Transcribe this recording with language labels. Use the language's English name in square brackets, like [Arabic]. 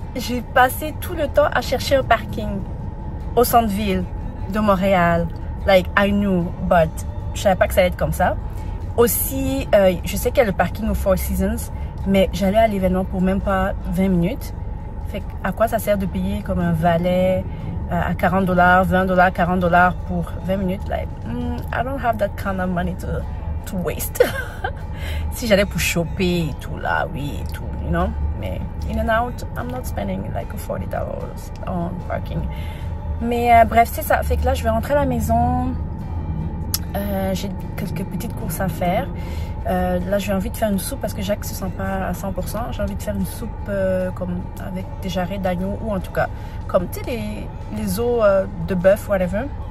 [French] J'ai passé tout le temps à chercher un parking au centre-ville de Montréal, [English] like I knew, [French] but je savais pas que ça allait être comme ça. Aussi, je sais qu'il y a le parking au Four Seasons, mais j'allais à l'événement pour même pas 20 minutes. Fait à quoi ça sert de payer comme un valet à $40, $20, $40 pour 20 minutes? [English] Like, I don't have that kind of money to waste. [French] Si j'allais pour choper et tout là, oui, et tout, [English] you know. [French] Mais [English] in and out, I'm not spending like $40 on parking. [French] Mais bref, c'est ça. Fait que là, je vais rentrer à la maison. J'ai quelques petites courses à faire. Là j'ai envie de faire une soupe parce que Jacques se sent pas à 100%. J'ai envie de faire une soupe comme avec des jarrets d'agneau, ou en tout cas comme tu sais les os de bœuf, whatever.